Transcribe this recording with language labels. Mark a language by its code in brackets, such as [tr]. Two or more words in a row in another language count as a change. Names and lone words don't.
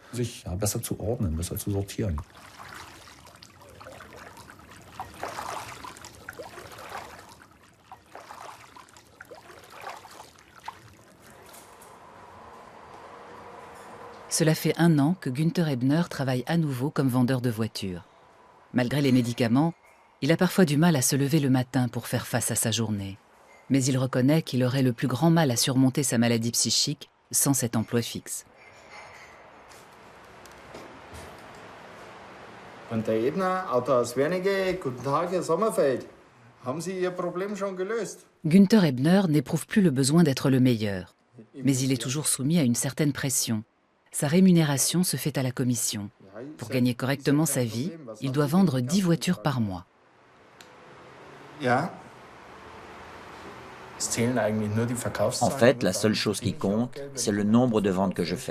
[fr] Cela fait 1 an que Günther Ebner travaille à nouveau comme vendeur de voitures. Malgré les médicaments, il a parfois du mal à se lever le matin pour faire face à sa journée. Mais il reconnaît qu'il aurait le plus grand mal à surmonter sa maladie psychique sans cet emploi fixe. [de] Günther Ebner, Auto aus Wernigerode, guten Tag, Herr Sommerfeld. Haben Sie Ihr Problem schon gelöst? [fr] Günther Ebner n'éprouve plus le besoin d'être le meilleur, mais il est toujours soumis à une certaine pression. Sa rémunération se fait à la commission. Pour gagner correctement sa vie, il doit vendre 10 voitures par mois. En fait, la seule chose qui compte, c'est le nombre de ventes que je fais.